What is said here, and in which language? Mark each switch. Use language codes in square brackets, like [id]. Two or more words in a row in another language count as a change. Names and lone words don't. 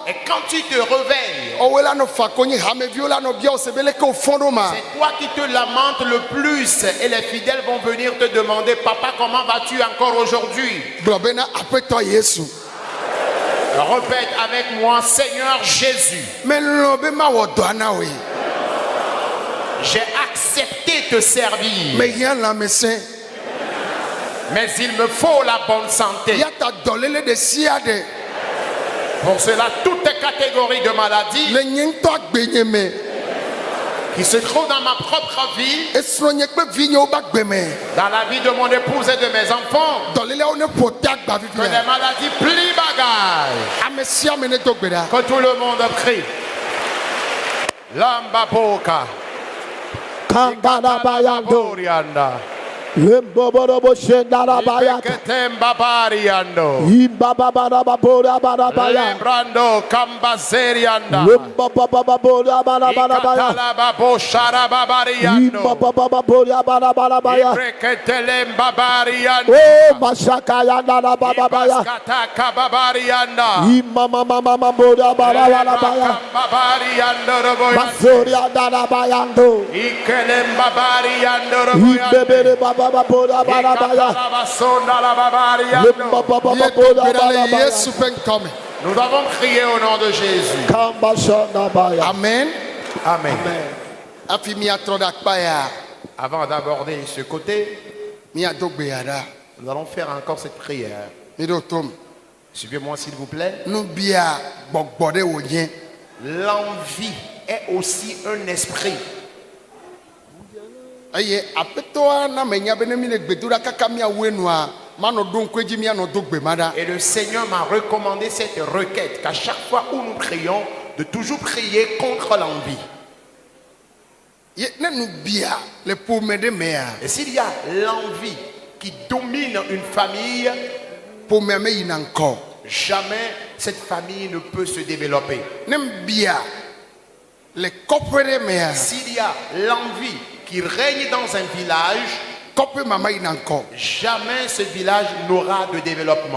[fr] et quand tu te réveilles, [ee] Ɔwɛ la no fa konyi hameviwo la no bia osebele ke o fɔn do ma. [fr] c'est toi qui te lamentes le plus et les fidèles vont venir te demander, papa, comment vas-tu encore aujourd'hui? [ee] Gblɔ be na aƒetɔ Yesu. [fr] Répète avec moi, Seigneur Jésus, [ee] Melɔ be ma wɔ dɔa na woe. [fr] j'ai accepté te servir, [ee] Me hiã lãmesẽ. [fr] mais il me faut la bonne santé. [ee] Ya ta dɔléle de sia de [fr] Pour cela, toutes les catégories de maladies [ee] le nye ŋutɔ agbenye me. [fr] qui se trouvent dans ma propre vie, [ee] Esrɔ̃nye kple vinyewo be agbe me. [fr] dans la vie de mon épouse et de mes enfants, [ee] Dɔléleawo ne ƒo te agba [fr] que [ee] vivia. [fr] des maladies plient bagaille. [ee] Ame sia ame ne do gbe ɖa. [fr] Que tout le monde crie. Lamba boka. Kambarabayando, Borianda. Limboborobo Shendarabayata, Ibeketemba bariando. Imbababarababorabaya, Lebrando kambazerianda. Limbabababorabaya, Ikatalababo sharababariando. Imbabababorabaya, Ibreketelemba bariando. Oh, Mashakayandarababaya, Ibaskataka babarianda. Imamamamamaborobarabaya, Babariando roboyanda. Masoriandarabayando, Ikelemba bariando roboyanda. Imbebere babababorabaya, Ikatalabasonda la babariando. [ee] Ye do gbe ɖa le Limbabababorabaya, Yesu ƒe ŋkɔme. [fr] Nous avons crié au nom de Jésus. Kambashandabaya. Amen. Amen. [ee] Hafi miatrɔ ɖe akpa ya. [fr] Avant d'aborder ce côté, [ee] Miado gbe ya ɖa. [fr] nous allons faire encore cette prière. [ee] Mi ɖo tom. [fr] Suivez-moi s'il vous plaît. [ee] Nubia gbɔgbɔ ɖe wònye. [fr] L'envie est aussi un esprit. [ee] Eye aƒetɔa na menya be ne mi le gbedoɖa kaka miawoe nua manɔ ɖo ŋkue dzi mianɔ do gbe ma ɖa. [fr] Et le Seigneur m'a recommandé cette requête qu'à chaque fois où nous prions, de toujours prier contre l'envie. [ee] Ye ne nubia le ƒome ɖe mea. [fr] Et s'il y a l'envie qui domine une famille, [ee] Ƒomea me yina ŋkɔ. [fr] jamais cette famille ne peut se développer. [ee] Ne bia le kɔƒe ɖe mea. [fr] S'il y a l'envie qui règne dans un village, [ee] Kɔƒe mama yina ŋkɔ. [fr] jamais ce village n'aura de développement.